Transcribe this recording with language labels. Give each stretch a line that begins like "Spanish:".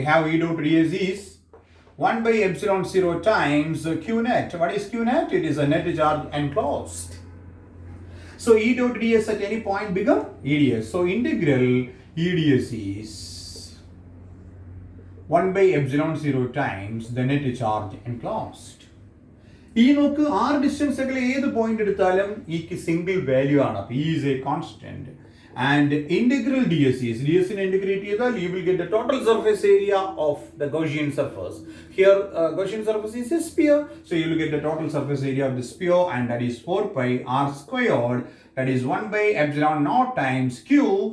English: We have E dot ds is 1 by epsilon 0 times Q net. What is Q net? It is a net charge enclosed. So E dot ds at any point become EDS. So integral EDS is 1 by epsilon 0 times the net charge enclosed.
Malayalam: ഈ നോക്ക് r distance ഒക്കെ ഏത് point എടുത്താലും ഈക്ക് single value ആണ്.
English: അപ്പോൾ E is a constant. And integral ds in integrate ചെയ്താൽ you will get the total surface area of the Gaussian surface. Here Gaussian surface is a sphere, so you will get the total surface area of the sphere, and that is 4 pi r squared, that is 1 by epsilon naught times q.